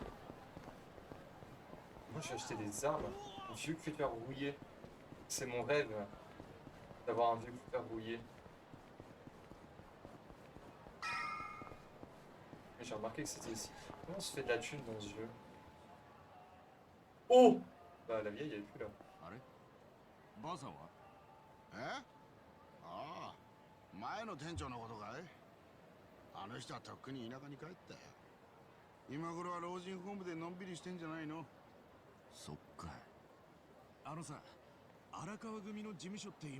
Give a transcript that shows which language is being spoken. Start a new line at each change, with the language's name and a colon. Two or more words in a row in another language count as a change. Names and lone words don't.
French: Moi, j'ai acheté des armes. Un vieux cutter rouillé. C'est mon rêve d'avoir un vieux cutter rouillé. Mais j'ai remarqué que c'était ici. Comment on se fait de la thune dans ce jeu? Oh! Bah, la vieille, elle est plus là.
Japanese: あればあさんは？え？ああ、前の店長のことかい？あの人はとっくに田舎に帰ったよ。今頃は老人ホームでのんびりしてんじゃないの？そっか。あのさ、荒川組の事務所って今。